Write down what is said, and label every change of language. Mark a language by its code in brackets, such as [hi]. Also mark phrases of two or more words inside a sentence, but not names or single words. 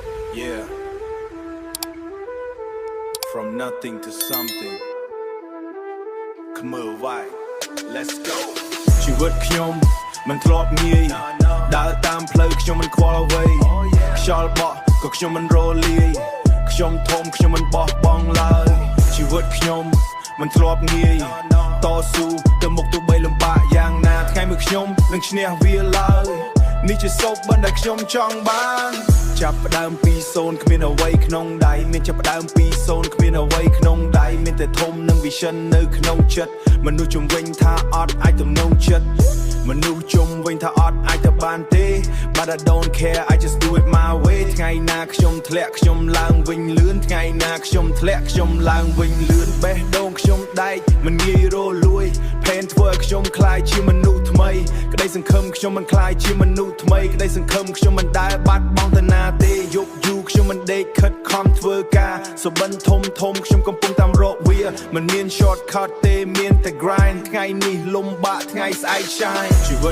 [en] Yeah. From nothing to something. Come on, why? Let's go. [km] ชีวิตខ្ញុំមិនធ្លាប់ងាយដើរតាមផ្លូវខ្ញុំមិនខ្វល់អ្វីខ្យល់បក់ក៏ខ្ញុំមិនរលាយខ្ញុំធំខ្ញុំមិនបោះ បង់ឡើយជីវិតខ្ញុំមិនធ្លាប់ងាយតស៊ូទៅមុខទោះបីលំបាកយ៉ាងណាថ្ងៃមួយខ្ញុំនឹងឈ្នះវាឡើយនេះជាសោកបណ្ដែលខ្ញុំចង់បានចាប់ផ្ដើមពី0គ្មានអ្វីក្នុងដៃមានចាប់ផ្ដើមពី0គ្មានអ្វីក្នុងដៃមានតែធំនិង vision នៅក្នុងចិត្តមនុស្សជំវិញថាអត់អាចទំនងចិត្តមនុស្សជុំវិញថាអត់អាចទៅបានទេ [en] But I don't care I just do it my way [km] ថ្ងៃណា ខ្ញុំធ្លាក់ខ្ញុំឡើងវិញលឿនថ្ងៃណាខ្ញុំធ្លាក់ខ្ញុំឡើងវិញលឿនបេះដូងខ្ញុំដែកមិនងាយរលួយផែនធ្វើឲ្យខ្ញុំคลายជាមនុស្សថ្មីក្តីសង្ឃឹមខ្ញុំមិនคลายជាមនុស្សថ្មីក្តីសង្ឃឹមខ្ញុំមិនដែលបាត់បង់ទៅណាទេយប់យូរខ្ញុំមិនដេកខិតខំធ្វើការសុបិនធំខ្ញុំកំពុងតាមរកវាមិនមាន shortcut ទេមានតែ grind ថ្ងៃនេះលំបាកថ្ងៃស្អែក shine ជីវិត